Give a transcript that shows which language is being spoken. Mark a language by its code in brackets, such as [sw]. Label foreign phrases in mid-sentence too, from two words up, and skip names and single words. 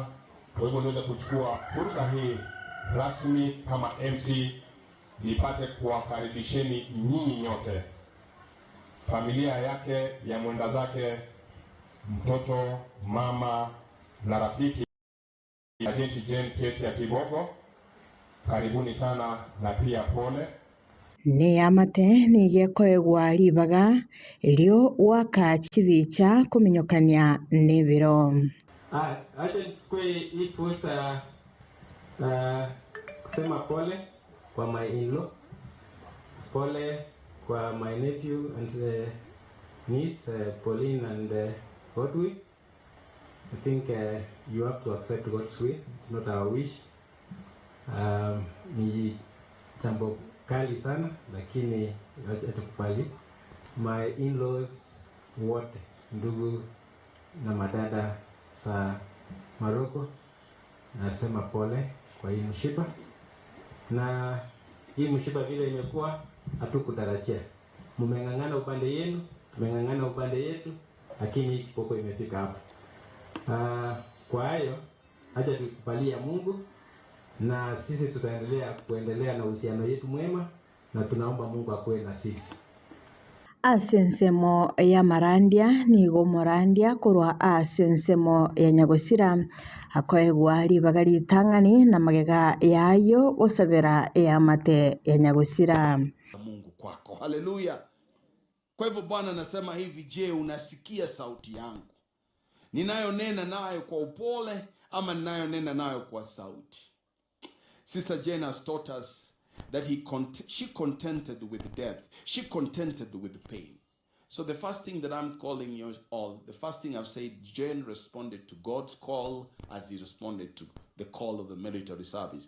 [sw] Kwa hivyo niweze kuchukua fursa hii rasmi kama MC nipate kuwakaribisheni nyinyi nyote, familia yake ya mwenda zake, mtoto, mama na rafiki Agenti Jane Kesi ya Kibogo. Karibuni sana na pia pole. [guz] Ni amate ni gekoegwa ribaga ilio waka chibicha kuminyokania nibiro. [sw] Acha kwa hii fursa kusema pole kwa [en] my in-law, [sw] pole kwa [en] my nephew and niece [sw] Pauline and Godwin. [en] I think you have to accept God's will. It's not our wish. [sw] Ni jambo kali sana, lakini atakubali. [en] My in-laws [sw] wote, ndugu na madada sa Maroko, nasema pole kwa hii mshipa. Na hii mshipa vile imekuwa hatukutarajia. Mmeng'ang'ana upande yenu, tumeng'ang'ana upande yetu, lakini hii kipoko imefika hapa. Kwa hayo acha tukubalie Mungu, na sisi kuendelea na uhusiano yetu mwema, na tunaomba Mungu akuwe na sisi. [guz] Asensemo ya Marandia nigo Morandia kurwa asensemo ya Nyagosira akoegwa ribaga ritang'ani na magega yayo gusabira ya mate ya Nyagosira. [sw] Mungu kwako. Haleluya. Kwa hivyo Bwana anasema hivi, je, unasikia sauti yangu? Ninayonena nayo kwa upole ama ninayonena nayo kwa sauti? [en] Sister Jane has taught us that she contented with death. She contented with pain. So the first thing that I'm calling you all, the first thing I've said, Jane responded to God's call as he responded to the call of the military service.